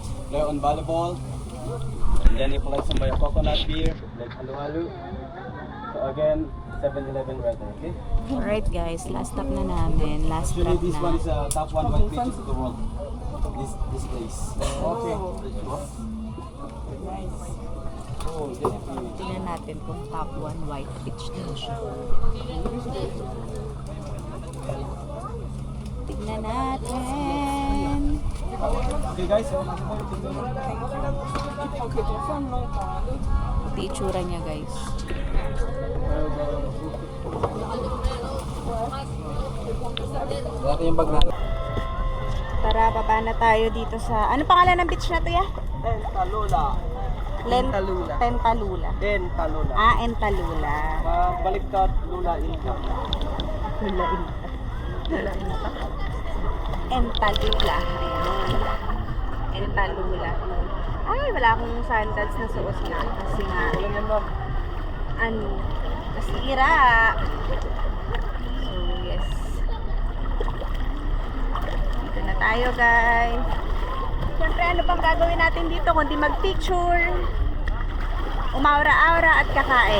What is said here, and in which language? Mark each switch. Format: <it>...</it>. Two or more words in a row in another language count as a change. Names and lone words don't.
<en>play on volleyball. And then if you like some coconut beer, like halo-halo. So again, 7-Eleven weather, okay? Alright guys, last stop</en> <tl>na namin.</tl> <en>Last Actually, stop this one is</en> <tl>na.</tl> <en>a top 1 white beaches of the world. This place. Okay. Oh, yes.</en> <tl>Tingnan natin kung</tl> <en>top 1 white beach</en> <tl>din siya. Tignan natin.</tl> <en>Okay guys, so</en> <tl>Ito itsura niya guys. ito yung bag natin. Tara, baba na tayo dito sa... Ano pangalan ng beach na to ya? Entalula. Entalula. Tentalula. Entalula. Ah, Entalula. Baliktad, lula, inka. Lula Inta. Lula Inta. Entalula. Ayan. Entalula. Ay, wala akong sandals na suot na. Kasi nga, Walang yan, ma'am. ano, nasira.</tl> <en>So, yes.</en> <tl>Dito na tayo, guys. Siyempre, ano bang gagawin natin dito kundi mag-picture, umaura-aura at kakain.</tl>